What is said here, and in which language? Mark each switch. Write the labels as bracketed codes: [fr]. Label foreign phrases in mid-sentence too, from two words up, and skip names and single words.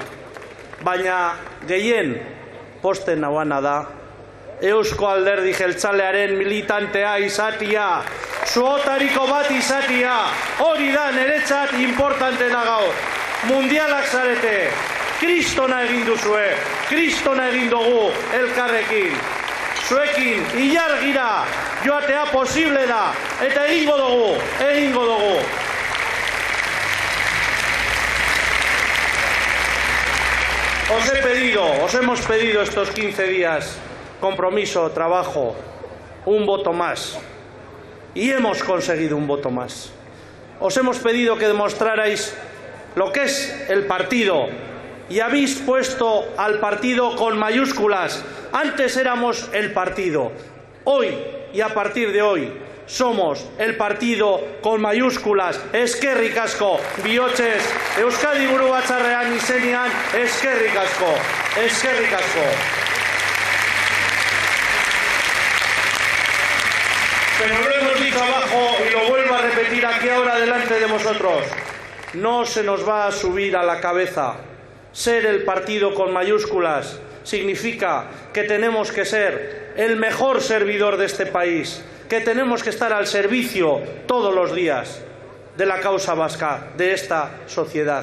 [eu] Baina gehien posten nauana da Eusko Alderdi Jeltzalearen militantea izatia, zuotariko bat izatia, hori da niretzat importantena gaur. Mundialak zarete, kristona egin duzue, kristona egin dugu elkarrekin. Zuekin, ilargira, joatea posible da, eta egingo dugu. [es] Os hemos pedido estos 15 días compromiso, trabajo, un voto más. Y hemos conseguido un voto más. Os hemos pedido que demostrarais lo que es el partido y habéis puesto al partido con mayúsculas. Antes éramos el partido. Hoy y a partir de hoy somos el partido con mayúsculas. [eu] Eskerrik asko, bihotxez, Euskadi Buru Batzarrean izenean, eskerrik asko, eskerrik asko. [es] Pero lo hemos dicho abajo y lo vuelvo a repetir aquí ahora delante de vosotros. No se nos va a subir a la cabeza. Ser el partido con mayúsculas significa que tenemos que ser el mejor servidor de este país, que tenemos que estar al servicio todos los días de la causa vasca, de esta sociedad.